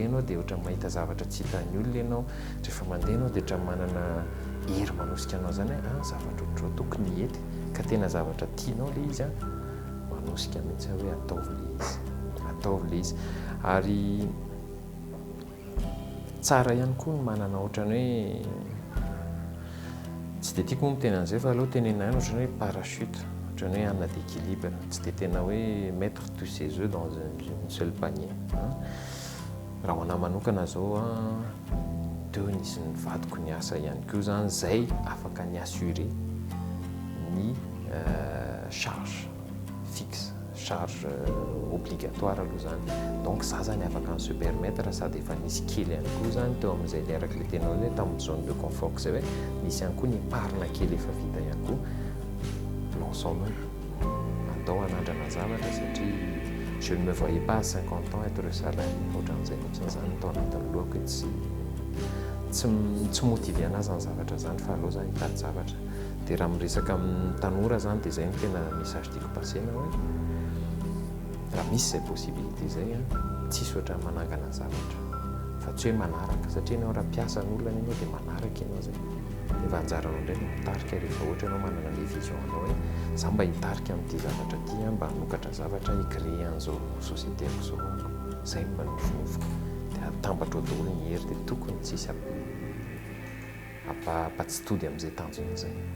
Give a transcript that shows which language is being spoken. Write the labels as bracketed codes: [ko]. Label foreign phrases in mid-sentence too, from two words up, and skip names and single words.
[mg] ianao dia ohatra mahita zavatra tsy hitan'ny olona ianao rehefa mandeha ianao dia ohatra manana hery manosika anao zany hoe zavatra ohatrao tokony hety ka tena zavatra tianao le izy manosika mihitsy hoe ataovy le izy ary tsara ihany koa ny manana ohatrany hoe tsy dia tiako moa miteny an'izay fa aloha tenenay ohatrany hoe parachute ohatrany hoe hanana d'équilibre tsy dia tena hoe [fr] mettre tous ses œufs dans une seule panier [mg] raha ho anahy manokana zao teo nisy ny vadiko ny asa ihany koa zany zay afaka ny assurer ny [fr] charge fixe charge obligatoire [mg] aloha zany donc za zany afaka ny [fr] se permettre [mg] sady efa nisy kely ihany koa zany teo amin'izay le araka le tenao hoe tamin'ny [fr] zone de confort [mg] zay hoe nisy ihany koa ny parina kely efa vita ihany koa l'ensemble andao hanandrana zavatra satria [fr] je ne me voyais pas à 50 ans être salarié [mg] ohatran'izay mihitsy zany tao anatin'ny lohako tsy motivé anazy ny zavatra zany fa aloha zany hitady zavatra dia raha miresaka amin'ny tanora zany dia zay no tena message tiako pasena hoe raha misy izay possibilité zay a tsisy oatra manangana zavatra fa tsy hoe manaraka satria ianao raha mpiasa n'olona ianao dia manaraka ianao zay dia vanjaranao indray no mitarika rehefa ohatra ianao manana le vision anao hoe za mba hitarika amin'ity zavatra ty a mba hanokatra zavatra hicréer an'izao société ako zao zay mba nofinofiko dia atambatra ao daholo ny hery dia tokony tsisy ampatsitody amin'izay tanjona zay.